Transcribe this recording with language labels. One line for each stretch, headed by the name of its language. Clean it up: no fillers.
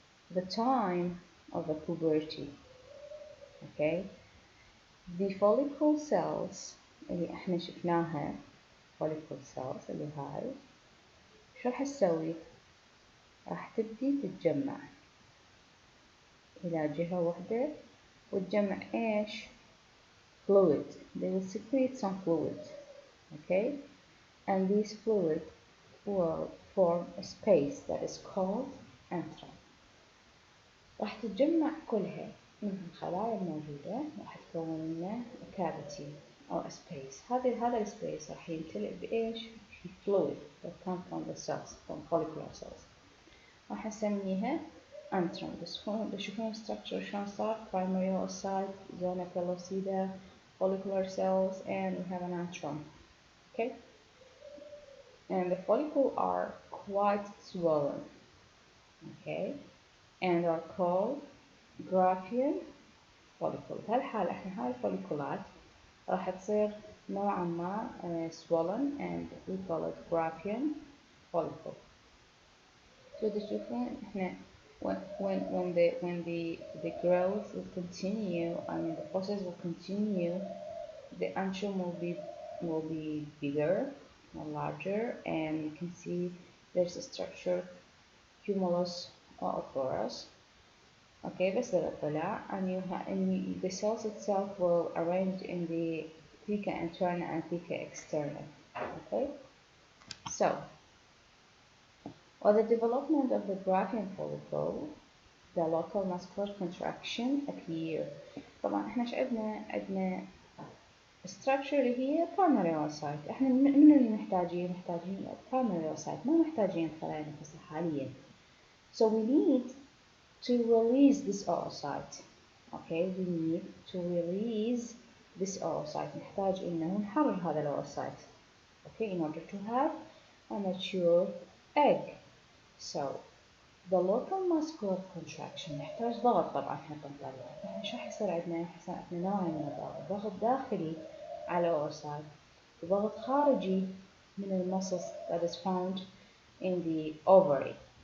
English: The time of the puberty, okay, the follicle cells
Arabic: اللي احنا شفناها follicle cells اللي هاي شو راح تسوي؟ راح تبدي تتجمع إلى جهة واحدة وتجمع إيش؟ fluid.
English: They will secrete some fluid, okay, and this fluid will form a space that is called antrum.
Arabic: راح تتجمع كلها من الخلايا الموجودة راح تكون لنا cavity أو
English: a space.
Arabic: هذا السبيس راح يمتلئ بإيش؟
English: fluid that come from the cells, from follicular cells.
Arabic: راح نسميها antrum. تشوفون
English: structure
Arabic: شلون صار؟
English: primordial oocyte, zona pellucida, follicular cells, and we have an antrum. Okay, and the follicles are quite swollen. Okay, and are called Graafian follicle.
Arabic: بهالحالة احنا هاي الفوليكولات راح تصير نوعا ما swollen
English: and we call it Graafian follicle. So
Arabic: تشوفون احنا
English: when the growth will continue, I mean the process will continue, the antrum will be bigger or larger, and you can see there's a structure cumulus or porous. Okay,
Arabic: بس طلع
English: and the cells itself will arrange in the theca interna and theca externa. Okay, so the development of the Graafian follicle, the local muscular contraction appear.
Arabic: طبعا احنا عندنا structure اللي هي primordial oocyte. احنا من اللي محتاجين primordial oocyte، ما محتاجين خلايا نفسها حاليا.
English: So we need to release this oocyte. Okay, we need to release this oocyte.
Arabic: نحتاج إنه نحرر هذا الoocyte.
English: Okay, in order to have a mature egg. So the local muscular contraction
Arabic: نحتاج ضغط طبعا حتى نطلع. احنا شو حيصير عندنا؟ حيصير عندنا نوعين من الضغط، ضغط داخلي على oocyte وضغط خارجي من المسلز
English: that is found in the ovary.